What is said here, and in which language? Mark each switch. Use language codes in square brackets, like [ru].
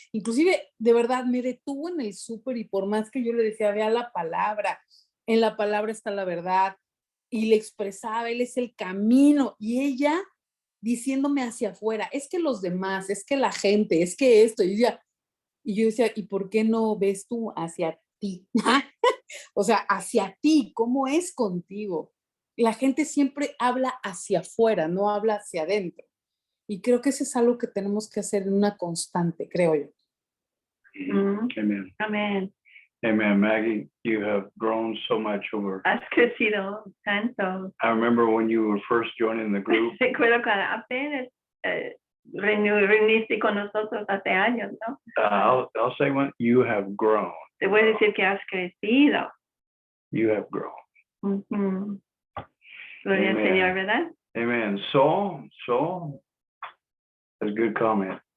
[es] Inclusive, de verdad, me detuvo en el súper y por más que yo le decía, vea la palabra, en la palabra está la verdad, y le expresaba, Él es el camino, y ella diciéndome hacia afuera, es que los demás, es que la gente, es que esto, y yo decía, ¿y por qué no ves tú hacia ti? O sea, hacia ti, ¿cómo es contigo? La gente siempre habla hacia afuera, no habla hacia adentro. Y creo que eso es algo que tenemos que hacer en una constante, creo yo. [en] Amen. [es] Amén. [en] Amen. Maggie, you have grown so much over. [es] Has crecido tanto. [en] I remember when you were first joining the group. [es] Recuerdo cuando apenas reuniste con nosotros hace años, ¿no? [en] I'll say one. You have grown. [es] Te voy a decir que has crecido. [en] You have grown. [es] Ujú. Gloria al [en] Amen. [es] Señor, ¿verdad? [en] Amen. So, that's a good comment.